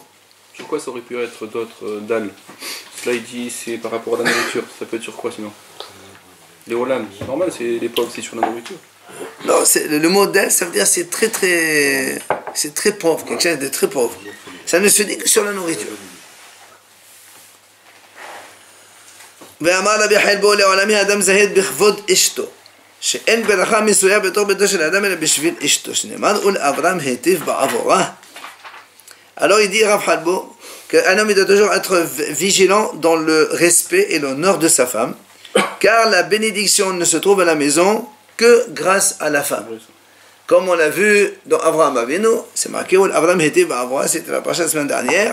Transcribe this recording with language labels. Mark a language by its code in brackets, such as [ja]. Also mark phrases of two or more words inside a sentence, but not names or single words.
[fr] Sur quoi ça aurait pu être d'autres dalles? Là, il dit c'est par rapport à la nourriture. Ça peut être sur quoi sinon? Les Olam, c'est normal, c'est les pauvres, c'est sur la nourriture. Non, le mot dal, ça veut dire c'est très pauvre, quelque chose de très pauvre. Ça ne se dit que sur la nourriture. [he] ואמר רבי חלבו לעולמי אדם זהיר בכבוד אשתו שאין ברכה מסויה בתוך ביתו של האדם אלא בשביל אשתו שנאמר ולאברהם היטיב בעבורה. [fr] Alors il dit Rav Halbo qu'un homme doit toujours être vigilant dans le respect et l'honneur de sa femme, car la bénédiction ne se trouve à la maison que grâce à la femme. Comme on l'a vu dans Avraham Avinu, c'est marqué Avraham [he] היטיב בעבורה, [fr] c'était la prochaine semaine dernière.